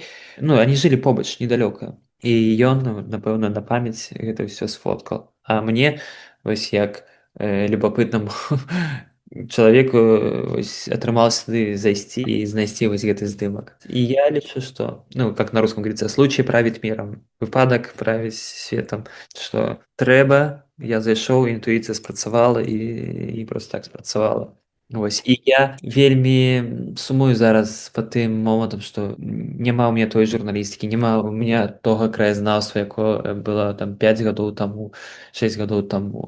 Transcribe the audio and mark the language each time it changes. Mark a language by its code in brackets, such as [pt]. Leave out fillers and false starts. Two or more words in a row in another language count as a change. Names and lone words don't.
[be] Ну, они жылі побач недалёка. І ён, напэўна, на памяць гэта ўсё сфоткаў. А мне вось як любопытнаму чалавеку вось атрымалася туды зайсці і знайсці вось гэты здымак. І я лічу, што, ну, [ru] как на русском говорится, случай правит миром, [be] выпадак правіць светам, што трэба, я зайшоў, інтуіцыя спрацавала і проста так спрацавала. Вось, і я вельмі сумую зараз па тым момантам, што няма ў мяне той журналістыкі, няма ў мяне тога краязнаўства, якое было там 5 гадоў таму, 6 гадоў таму.